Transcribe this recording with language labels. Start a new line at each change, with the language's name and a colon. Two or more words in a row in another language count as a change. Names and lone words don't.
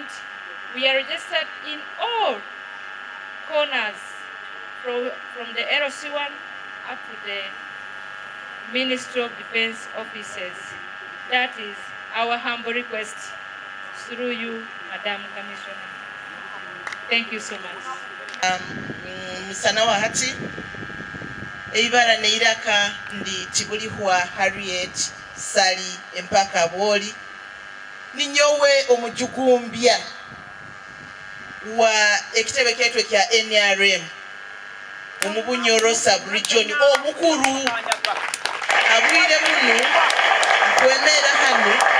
English: We are registered in all corners from the LC1 up to the Ministry of Defense offices. That is our humble request through you, Madam Commissioner. Thank you so much.
Nyoro: Musana wa hati eibara neiraka ndi Tibulihwa Harriet Sali empaka boli ninyowe omujukumbya wa ekitebe kyetwe kya NRM omubunyoro sub-region omukuru abwire muno kwemera hano